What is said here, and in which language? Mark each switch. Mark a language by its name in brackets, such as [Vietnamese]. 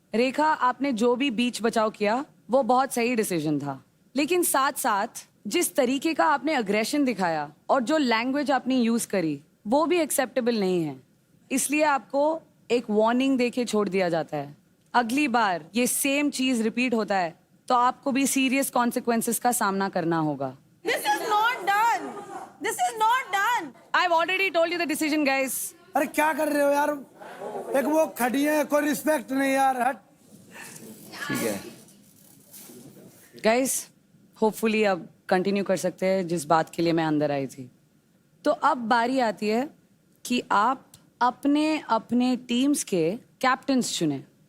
[Hindi] रेखा, आपने जो भी बीच बचाव किया वो बहुत सही डिसीजन था, लेकिन साथ साथ जिस तरीके का आपने अग्रेशन दिखाया और जो लैंग्वेज आपने यूज करी वो भी एक्सेप्टेबल नहीं है। इसलिए आपको एक वार्निंग देके छोड़ दिया जाता है। अगली बार ये सेम चीज रिपीट होता है तो आपको भी सीरियस कॉन्सिक्वेंसेस का सामना करना होगा। [English] This is not done. This is not done. I've already told you the decision, guys. [Hindi] अरे क्या कर रहे हो यार? एक वो खड़ी है, कोई रिस्पेक्ट नहीं यार, हट। ठीक है Guys, hopefully अब कंटिन्यू कर सकते हैं जिस बात के लिए मैं अंदर आई थी। तो अब बारी आती है कि आप अपने अपने टीम्स के कैप्टन्स चुने।